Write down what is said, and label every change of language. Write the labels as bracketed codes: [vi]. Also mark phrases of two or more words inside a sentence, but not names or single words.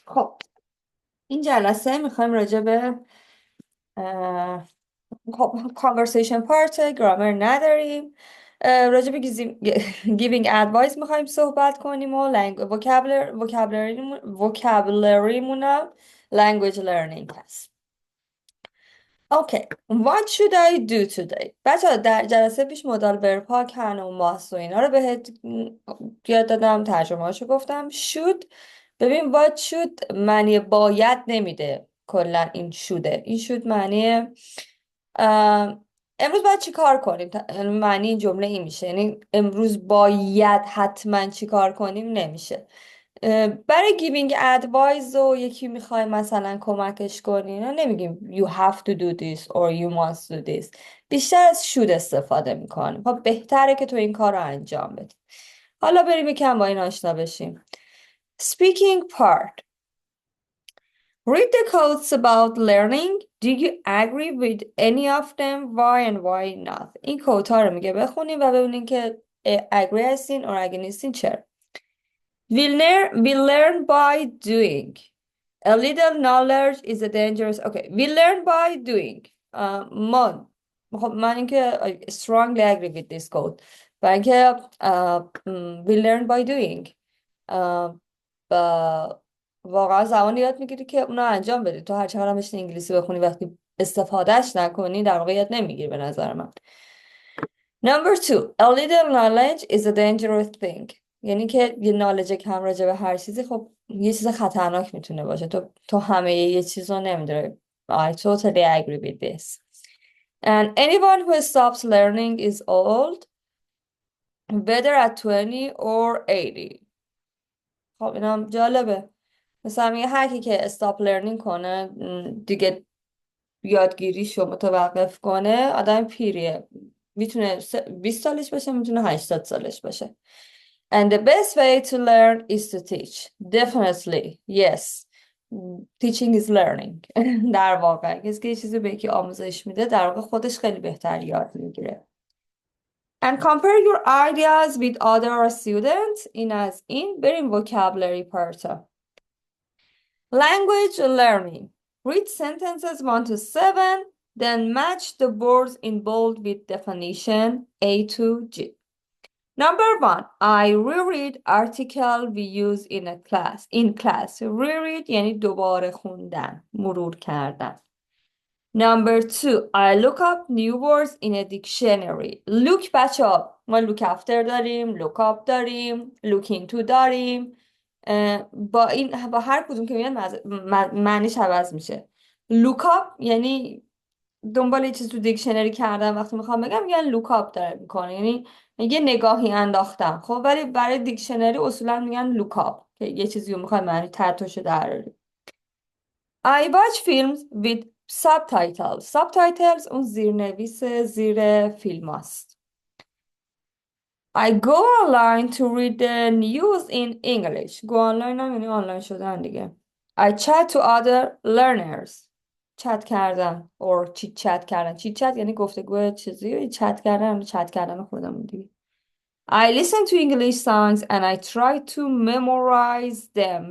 [fa] خب این جلسه میخوایم راجع به [en] conversation part grammar [fa] نداریم. راجع به [en] giving advice [fa] میخوایم صحبت کنیم و وکابلریمونم [en] language learning [fa] هست. اوکی، [en] what should I do today؟ [fa] بچه در جلسه پیش [en] modal verb [fa] کن و ماست و اینا رو بهت یاد دادم، ترجمه هاشو گفتم. should، ببین [en] what should [fa] معنی باید نمیده. کلا این شوده، این should معنی امروز باید چی کار کنیم. معنی این جمله این میشه، یعنی امروز باید حتما چی کار کنیم نمیشه. برای [en] giving advice [fa] و یکی میخوای مثلا کمکش کنی، نه نمیگیم [en] you have to do this or you must do this. [fa] بیشتر از should استفاده میکنیم. خب بهتره که تو این کار رو انجام بدی. حالا بریم یکم با این آشنا بشیم. [en] Speaking part. Read the quotes about learning. Do you agree with any of them? Why and why not? [fa] این کوت ها رو میگه بخونیم و ببینیم که agree هستین or اگه نیستین چرا. [en] We learn by doing. A little knowledge is a dangerous. Okay, we learn by doing. [fa] ما خب من اینکه [en] I strongly agree with this quote. [fa] و اینکه [en] we learn by doing. [fa] و واقعا زبان یاد میگیری که اونو انجام بدی. تو هر چقدر هم بشینی انگلیسی بخونی وقتی استفادهش نکنی در واقع یاد نمیگیری به نظر من. [en] Number two, a little knowledge is a dangerous thing. [fa] یعنی که یه نالج کم راجع به هر چیزی خب یه چیز خطرناک میتونه باشه. تو همه یه چیز رو نمیداره. [en] I totally agree with this. And anyone who stops learning is old, whether at 20 or 80. [fa] خب اینم جالبه. مثلا میگه هر کی که [en] stop learning [fa] کنه، دیگه یادگیریشو متوقف کنه، آدم پیریه. میتونه 20 سالش باشه، میتونه 80 سالش باشه. [en] And the best way to learn is to teach. Definitely, yes. Teaching is learning. [fa] در واقع کسی که یه چیزی به یکی آموزش میده در واقع خودش خیلی بهتر یاد میگیره. [en] And compare your ideas with other students. [fa] این از این. بریم [en] vocabulary part. Language learning. Read sentences 1 to 7, then match the words in bold with definition A to G. Number 1, I reread article we use in a class. In class. [fa] Reread یعنی دوباره خوندن، مرور کردن. [en] Number 2, I look up new words in a dictionary. [fa] Look بچه ها، ما [en] look after [fa] داریم، [en] look up [fa] داریم، [en] look into [fa] داریم. با هر کدوم که میاد معنیش عوض میشه. [en] look up [fa] یعنی دنبال یه چیز تو دیکشنری کردن، وقتی میخوام بگم میگن [en] look up [fa] داره میکنه، یعنی یه نگاهی انداختم. خب ولی برای دیکشنری اصولا میگن [en] look up [fa] که یه چیزی رو میخوای معنی ترتوش دراری. [en] I watch films with subtitles. [fa] Subtitles اون زیرنویس زیر فیلم هست. [en] I go online to read the news in English. Go online [fa] هم یعنی آنلاین شدن دیگه. [en] I chat to other learners. [fa] چت کردن or [en] chit chat [fa] کردن. [en] chit chat [fa] یعنی گفتگو چیزی، چت کردن خودمون دیگه. [en] I listen to English songs and I try to memorize them.